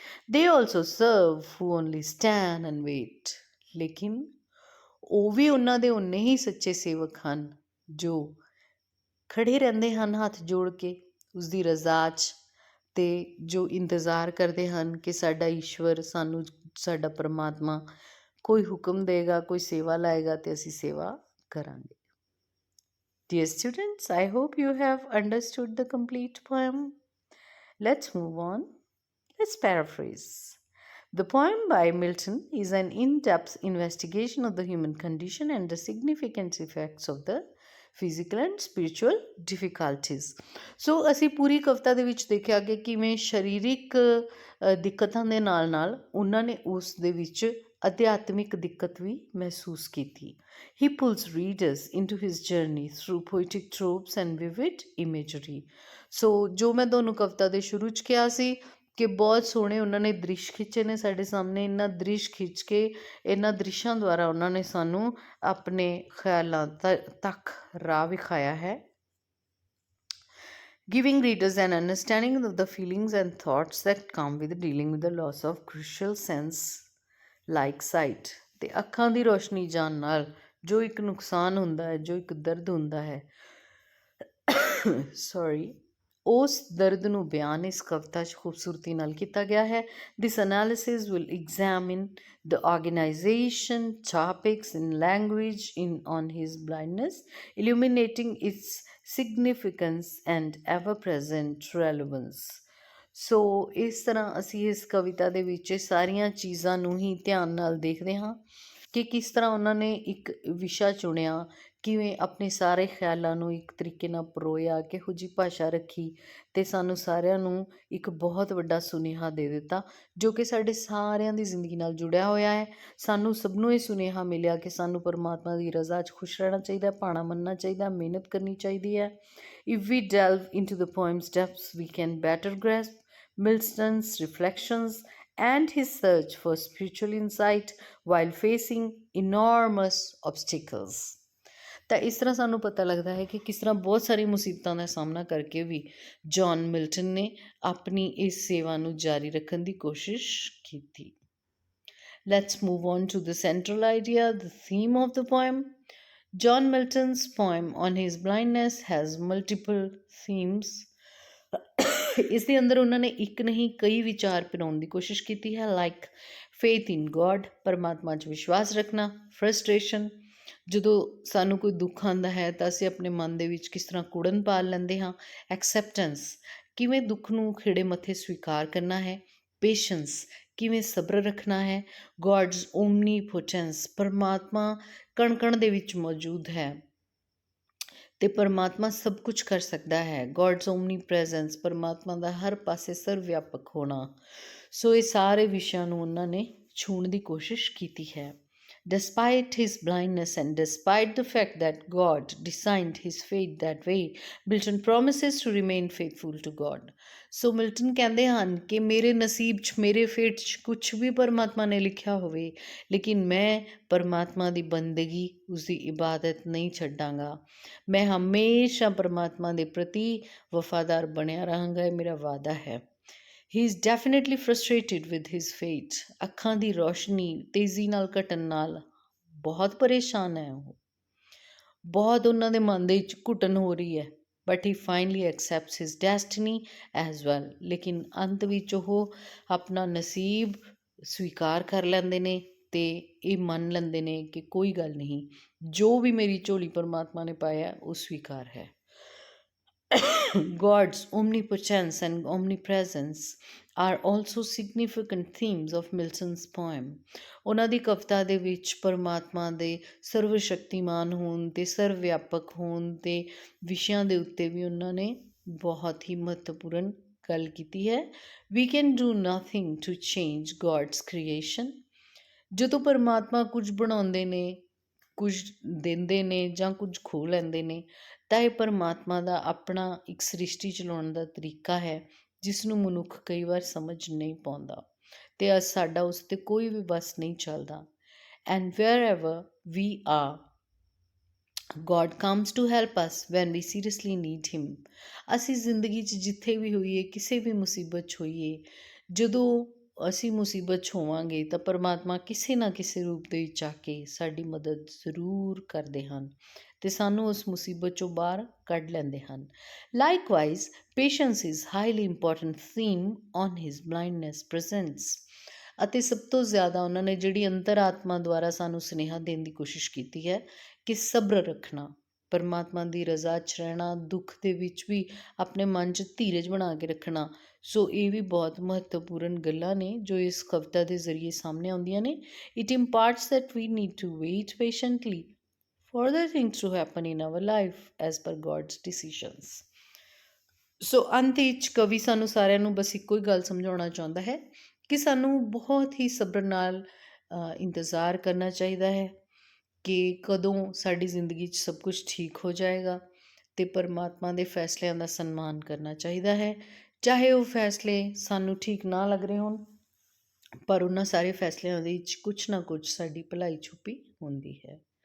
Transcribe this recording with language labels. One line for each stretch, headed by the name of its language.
English: they also serve who only stand and wait,
Punjabi: ਲੇਕਿਨ ਉਹ ਵੀ ਉਹਨਾਂ ਦੇ ਉਨੇ ਹੀ ਸੱਚੇ ਸੇਵਕ ਹਨ ਜੋ ਖੜ੍ਹੇ ਰਹਿੰਦੇ ਹਨ ਹੱਥ ਜੋੜ ਕੇ ਉਸ ਦੀ ਰਜ਼ਾ 'ਚ, ਅਤੇ ਜੋ ਇੰਤਜ਼ਾਰ ਕਰਦੇ ਹਨ ਕਿ ਸਾਡਾ ਈਸ਼ਵਰ ਸਾਨੂੰ, ਸਾਡਾ ਪਰਮਾਤਮਾ ਕੋਈ ਹੁਕਮ ਦੇਗਾ, ਕੋਈ ਸੇਵਾ ਲਾਏਗਾ ਅਤੇ ਅਸੀਂ ਸੇਵਾ ਕਰਾਂਗੇ.
English: Dear students, I hope you have understood the complete poem. Let's move on. Let's paraphrase. The poem by Milton is an in-depth investigation of the human condition and the significant effects of the physical and spiritual difficulties.
Punjabi: ਸੋ ਅਸੀਂ ਪੂਰੀ ਕਵਿਤਾ ਦੇ ਵਿੱਚ ਦੇਖਿਆ ਕਿ ਕਿਵੇਂ ਸਰੀਰਿਕ ਦਿੱਕਤਾਂ ਦੇ ਨਾਲ ਨਾਲ ਉਹਨਾਂ ਨੇ ਉਸ ਦੇ ਵਿੱਚ ਅਧਿਆਤਮਿਕ ਦਿੱਕਤ ਵੀ ਮਹਿਸੂਸ ਕੀਤੀ।
English: He pulls readers into his journey through poetic tropes and vivid imagery.
Punjabi: ਸੋ ਜੋ ਮੈਂ ਤੁਹਾਨੂੰ ਕਵਿਤਾ ਦੇ ਸ਼ੁਰੂ 'ਚ ਕਿਹਾ ਸੀ ਕਿ ਬਹੁਤ ਸੋਹਣੇ ਉਹਨਾਂ ਨੇ ਦ੍ਰਿਸ਼ ਖਿੱਚੇ ਨੇ ਸਾਡੇ ਸਾਹਮਣੇ, ਇਹਨਾਂ ਦ੍ਰਿਸ਼ ਖਿੱਚ ਕੇ ਇਹਨਾਂ ਦ੍ਰਿਸ਼ਾਂ ਦੁਆਰਾ ਉਹਨਾਂ ਨੇ ਸਾਨੂੰ ਆਪਣੇ ਖਿਆਲਾਂ ਤੱਕ ਰਾਹ ਵਿਖਾਇਆ ਹੈ।
English: Giving readers an understanding of the feelings and thoughts that come with dealing with the loss of crucial sense like sight.
Punjabi: ਤੇ ਅੱਖਾਂ ਦੀ ਰੋਸ਼ਨੀ ਜਾਣ ਨਾਲ ਜੋ ਇੱਕ ਨੁਕਸਾਨ ਹੁੰਦਾ ਹੈ, ਜੋ ਇੱਕ ਦਰਦ ਹੁੰਦਾ ਹੈ, ਸੌਰੀ, ਉਸ ਦਰਦ ਨੂੰ ਬਿਆਨ ਇਸ ਕਵਿਤਾ 'ਚ ਖੂਬਸੂਰਤੀ ਨਾਲ ਕੀਤਾ ਗਿਆ ਹੈ।
English: This analysis will examine the organization, topics and language on his blindness, illuminating its significance and ever-present relevance.
Punjabi: ਸੋ ਇਸ ਤਰ੍ਹਾਂ ਅਸੀਂ ਇਸ ਕਵਿਤਾ ਦੇ ਵਿੱਚ ਇਹ ਸਾਰੀਆਂ ਚੀਜ਼ਾਂ ਨੂੰ ਹੀ ਧਿਆਨ ਨਾਲ ਦੇਖਦੇ ਹਾਂ ਕਿ ਕਿਸ ਤਰ੍ਹਾਂ ਉਹਨਾਂ ਨੇ ਇੱਕ ਵਿਸ਼ਾ ਚੁਣਿਆ, ਕਿਵੇਂ ਆਪਣੇ ਸਾਰੇ ਖਿਆਲਾਂ ਨੂੰ ਇੱਕ ਤਰੀਕੇ ਨਾਲ ਪਰੋਇਆ, ਕਿਹੋ ਜਿਹੀ ਭਾਸ਼ਾ ਰੱਖੀ ਅਤੇ ਸਾਨੂੰ ਸਾਰਿਆਂ ਨੂੰ ਇੱਕ ਬਹੁਤ ਵੱਡਾ ਸੁਨੇਹਾ ਦੇ ਦਿੱਤਾ ਜੋ ਕਿ ਸਾਡੇ ਸਾਰਿਆਂ ਦੀ ਜ਼ਿੰਦਗੀ ਨਾਲ ਜੁੜਿਆ ਹੋਇਆ ਹੈ। ਸਾਨੂੰ ਸਭ ਨੂੰ ਇਹ ਸੁਨੇਹਾ ਮਿਲਿਆ ਕਿ ਸਾਨੂੰ ਪਰਮਾਤਮਾ ਦੀ ਰਜ਼ਾ 'ਚ ਖੁਸ਼ ਰਹਿਣਾ ਚਾਹੀਦਾ, ਭਾਣਾ ਮੰਨਣਾ ਚਾਹੀਦਾ, ਮਿਹਨਤ ਕਰਨੀ ਚਾਹੀਦੀ ਹੈ।
English: If we delve into the poem's depths, we can better grasp Milton's reflections and his search for spiritual insight while facing enormous obstacles.
Punjabi: ਤਾਂ ਇਸ ਤਰ੍ਹਾਂ ਸਾਨੂੰ ਪਤਾ ਲੱਗਦਾ ਹੈ ਕਿ ਕਿਸ ਤਰ੍ਹਾਂ ਬਹੁਤ ਸਾਰੀ ਮੁਸੀਬਤਾਂ ਦਾ ਸਾਹਮਣਾ ਕਰਕੇ ਵੀ ਜੌਨ ਮਿਲਟਨ ਨੇ ਆਪਣੀ ਇਸ ਸੇਵਾ ਨੂੰ ਜਾਰੀ ਰੱਖਣ ਦੀ ਕੋਸ਼ਿਸ਼ ਕੀਤੀ।
English: Let's move on to the central idea, the theme of the poem. John Milton's poem on his blindness has multiple themes.
Punjabi: ਇਸ ਦੇ ਅੰਦਰ ਉਹਨਾਂ ਨੇ ਇੱਕ ਨਹੀਂ ਕਈ ਵਿਚਾਰ ਪਿਰਾਉਣ ਦੀ ਕੋਸ਼ਿਸ਼ ਕੀਤੀ ਹੈ,
English: like faith in God,
Punjabi: ਪਰਮਾਤਮਾ 'ਚ ਵਿਸ਼ਵਾਸ ਰੱਖਣਾ, ਫਰਸਟ੍ਰੇਸ਼ਨ, ਜਦੋਂ ਸਾਨੂੰ ਕੋਈ ਦੁੱਖ ਆਉਂਦਾ ਹੈ ਤਾਂ ਅਸੀਂ ਆਪਣੇ ਮਨ ਦੇ ਵਿੱਚ ਕਿਸ ਤਰ੍ਹਾਂ ਕੁੜਨ ਪਾਲ ਲੈਂਦੇ ਹਾਂ, ਐਕਸੈਪਟੈਂਸ, ਕਿਵੇਂ ਦੁੱਖ ਨੂੰ ਖਿੜੇ ਮੱਥੇ ਸਵੀਕਾਰ ਕਰਨਾ ਹੈ, ਪੇਸ਼ੈਂਸ, ਕਿਵੇਂ ਸਬਰ ਰੱਖਣਾ ਹੈ,
English: God's omnipotence,
Punjabi: ਪਰਮਾਤਮਾ ਕਣ ਕਣ ਦੇ ਵਿੱਚ ਮੌਜੂਦ ਹੈ ਅਤੇ ਪਰਮਾਤਮਾ ਸਭ ਕੁਝ ਕਰ ਸਕਦਾ ਹੈ,
English: God's omnipresence,
Punjabi: ਪਰਮਾਤਮਾ ਦਾ ਹਰ ਪਾਸੇ ਸਰਵ ਵਿਆਪਕ ਹੋਣਾ। ਸੋ ਇਹ ਸਾਰੇ ਵਿਸ਼ਿਆਂ ਨੂੰ ਉਹਨਾਂ ਨੇ ਛੂਹਣ ਦੀ ਕੋਸ਼ਿਸ਼ ਕੀਤੀ ਹੈ।
English: Despite his blindness and despite the fact that God designed his fate that way, Milton promises to remain faithful to God.
Punjabi: So Milton ਕਹਿੰਦੇ ਹਨ ਕਿ ਮੇਰੇ ਨਸੀਬ 'ਚ, ਮੇਰੇ ਫੇਟ 'ਚ ਕੁਛ ਵੀ ਪਰਮਾਤਮਾ ਨੇ ਲਿਖਿਆ ਹੋਵੇ, ਲੇਕਿਨ ਮੈਂ ਪਰਮਾਤਮਾ ਦੀ ਬੰਦਗੀ, ਉਸਦੀ ਇਬਾਦਤ ਨਹੀਂ ਛੱਡਾਂਗਾ। ਮੈਂ ਹਮੇਸ਼ਾ ਪਰਮਾਤਮਾ ਦੇ ਪ੍ਰਤੀ ਵਫਾਦਾਰ ਬਣਿਆ ਰਹਾਂਗਾ, ਇਹ ਮੇਰਾ ਵਾਅਦਾ ਹੈ।
English: He is definitely frustrated with his fate.
Punjabi: ਅੱਖਾਂ ਦੀ ਰੋਸ਼ਨੀ ਤੇਜ਼ੀ ਨਾਲ ਘਟਣ ਨਾਲ ਬਹੁਤ ਪਰੇਸ਼ਾਨ ਹੈ ਉਹ, ਬਹੁਤ ਉਹਨਾਂ ਦੇ ਮਨ ਦੇ ਵਿੱਚ ਘੁਟਨ ਹੋ ਰਹੀ ਹੈ।
English: But he finally accepts his destiny as well.
Punjabi: ਲੇਕਿਨ ਅੰਤ ਵਿੱਚ ਉਹ ਆਪਣਾ ਨਸੀਬ ਸਵੀਕਾਰ ਕਰ ਲੈਂਦੇ ਨੇ ਅਤੇ ਇਹ ਮੰਨ ਲੈਂਦੇ ਨੇ ਕਿ ਕੋਈ ਗੱਲ ਨਹੀਂ, ਜੋ ਵੀ ਮੇਰੀ ਝੋਲੀ ਪਰਮਾਤਮਾ ਨੇ ਪਾਇਆ ਉਹ ਸਵੀਕਾਰ ਹੈ।
English: God's omnipotence and omnipresence are also significant themes of Milton's poem.
Punjabi: ਉਹਨਾਂ ਦੀ ਕਵਿਤਾ ਦੇ ਵਿੱਚ ਪਰਮਾਤਮਾ ਦੇ ਸਰਵ ਸ਼ਕਤੀਮਾਨ ਹੋਣ ਅਤੇ ਸਰਵ ਵਿਆਪਕ ਹੋਣ ਦੇ ਵਿਸ਼ਿਆਂ ਦੇ ਉੱਤੇ ਵੀ ਉਹਨਾਂ ਨੇ ਬਹੁਤ ਹੀ ਮਹੱਤਵਪੂਰਨ ਗੱਲ ਕੀਤੀ ਹੈ।
English: We can do nothing to change God's creation.
Punjabi: ਜਦੋਂ ਪਰਮਾਤਮਾ ਕੁਝ ਬਣਾਉਂਦੇ ਨੇ, ਕੁਝ ਦਿੰਦੇ ਨੇ ਜਾਂ ਕੁਝ ਖੋਹ ਲੈਂਦੇ ਨੇ, ਤਾਂ ਇਹ ਪਰਮਾਤਮਾ ਦਾ ਆਪਣਾ ਇੱਕ ਸ੍ਰਿਸ਼ਟੀ ਚਲਾਉਣ ਦਾ ਤਰੀਕਾ ਹੈ ਜਿਸ ਨੂੰ ਮਨੁੱਖ ਕਈ ਵਾਰ ਸਮਝ ਨਹੀਂ ਪਾਉਂਦਾ ਅਤੇ ਸਾਡਾ ਉਸ 'ਤੇ ਕੋਈ ਵੀ ਵੱਸ ਨਹੀਂ ਚੱਲਦਾ।
English: And wherever we are, God comes to help us when we seriously need him.
Punjabi: ਅਸੀਂ ਜ਼ਿੰਦਗੀ 'ਚ ਜਿੱਥੇ ਵੀ ਹੋਈਏ, ਕਿਸੇ ਵੀ ਮੁਸੀਬਤ 'ਚ ਹੋਈਏ, ਜਦੋਂ ਅਸੀਂ ਮੁਸੀਬਤ 'ਚ ਹੋਵਾਂਗੇ ਤਾਂ ਪਰਮਾਤਮਾ ਕਿਸੇ ਨਾ ਕਿਸੇ ਰੂਪ ਦੇ ਵਿੱਚ ਆ ਕੇ ਸਾਡੀ ਮਦਦ ਜ਼ਰੂਰ ਕਰਦੇ ਹਨ ਅਤੇ ਸਾਨੂੰ ਉਸ ਮੁਸੀਬਤ 'ਚੋਂ ਬਾਹਰ ਕੱਢ ਲੈਂਦੇ ਹਨ।
English: Likewise patience is highly important theme on his blindness presents.
Punjabi: ਅਤੇ ਸਭ ਤੋਂ ਜ਼ਿਆਦਾ ਉਹਨਾਂ ਨੇ ਜਿਹੜੀ ਅੰਤਰ-ਆਤਮਾ ਦੁਆਰਾ ਸਾਨੂੰ ਸੁਨੇਹਾ ਦੇਣ ਦੀ ਕੋਸ਼ਿਸ਼ ਕੀਤੀ ਹੈ ਕਿ ਸਬਰ ਰੱਖਣਾ, ਪਰਮਾਤਮਾ ਦੀ ਰਜ਼ਾ 'ਚ ਰਹਿਣਾ, ਦੁੱਖ ਦੇ ਵਿੱਚ ਵੀ ਆਪਣੇ ਮਨ 'ਚ ਧੀਰਜ ਬਣਾ ਕੇ ਰੱਖਣਾ। ਸੋ ਇਹ ਵੀ ਬਹੁਤ ਮਹੱਤਵਪੂਰਨ ਗੱਲਾਂ ਨੇ ਜੋ ਇਸ ਕਵਿਤਾ ਦੇ ਜ਼ਰੀਏ ਸਾਹਮਣੇ ਆਉਂਦੀਆਂ ਨੇ।
English: It imparts that we need to wait patiently for the things to happen in our life as per God's decisions.
Punjabi: ਸੋ ਅੰਤ ਵਿੱਚ ਕਵੀ ਸਾਨੂੰ ਸਾਰਿਆਂ ਨੂੰ ਬਸ ਇੱਕੋ ਹੀ ਗੱਲ ਸਮਝਾਉਣਾ ਚਾਹੁੰਦਾ ਹੈ ਕਿ ਸਾਨੂੰ ਬਹੁਤ ਹੀ ਸਬਰ ਨਾਲ ਇੰਤਜ਼ਾਰ ਕਰਨਾ ਚਾਹੀਦਾ ਹੈ ਕਿ ਕਦੋਂ ਸਾਡੀ ਜ਼ਿੰਦਗੀ 'ਚ ਸਭ ਕੁਝ ਠੀਕ ਹੋ ਜਾਏਗਾ, ਅਤੇ ਪਰਮਾਤਮਾ ਦੇ ਫੈਸਲਿਆਂ ਦਾ ਸਨਮਾਨ ਕਰਨਾ ਚਾਹੀਦਾ ਹੈ, ਚਾਹੇ ਉਹ ਫੈਸਲੇ ਸਾਨੂੰ ਠੀਕ ਨਾ ਲੱਗ ਰਹੇ ਹੋਣ, ਪਰ ਉਹਨਾਂ ਸਾਰੇ ਫੈਸਲਿਆਂ ਦੇ ਵਿੱਚ ਕੁਛ ਨਾ ਕੁਛ ਸਾਡੀ ਭਲਾਈ ਛੁਪੀ ਹੁੰਦੀ ਹੈ।